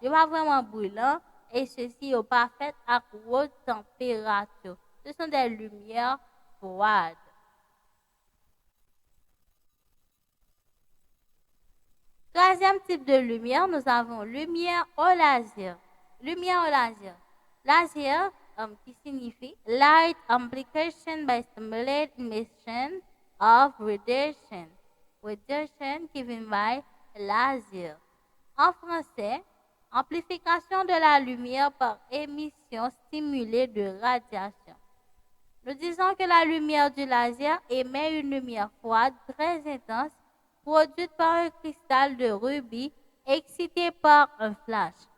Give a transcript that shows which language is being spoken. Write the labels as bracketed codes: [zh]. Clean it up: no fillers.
[fr] Il pas vraiment brûlant et ceci n'est pas fait à haute température. Ce sont des lumières froides. Troisième type de lumière, nous avons lumière au laser. Lumière au laser. Laser, qui signifie [en] light amplification by stimulated emission of radiation. Radiation given by laser. [fr] En français, amplification de la lumière par émission stimulée de radiation. Nous disons que la lumière du laser émet une lumière froide très intense produite par un cristal de rubis excité par un flash.